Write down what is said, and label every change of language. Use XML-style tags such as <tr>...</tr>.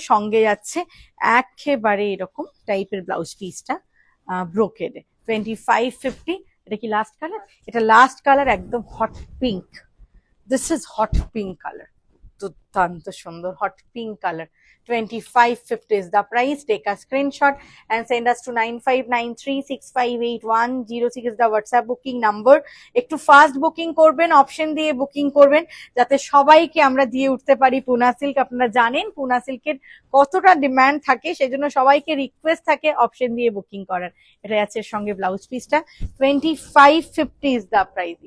<bn>সঙ্গে যাচ্ছে একেবারে এরকম টাইপের ব্লাউজ পিসটা, ব্রোকেডে। 2550। এটা কি লাস্ট কালার? এটা লাস্ট কালার, একদম hot pink.</bn> <en>this is hot pink colour,</en> <bn>দুর্দান্ত সুন্দর</bn> <en>Hot pink colour. 2550 is the price. Take a screenshot and send us to 9593658106 is the WhatsApp booking number.</en> <bn>একটু ফাস্ট বুকিং করবেন, option দিয়ে booking করবেন, যাতে সবাইকে আমরা দিয়ে উঠতে পারি পুনা সিল্ক। আপনারা জানেন পুনা সিল্কের কতটা ডিমান্ড থাকে, সেজন্য সবাইকে রিকোয়েস্ট থাকে অপশন দিয়ে বুকিং করার। এটা আছে সঙ্গে ব্লাউজ পিসটা।</bn> <en>2550 is the price।</en>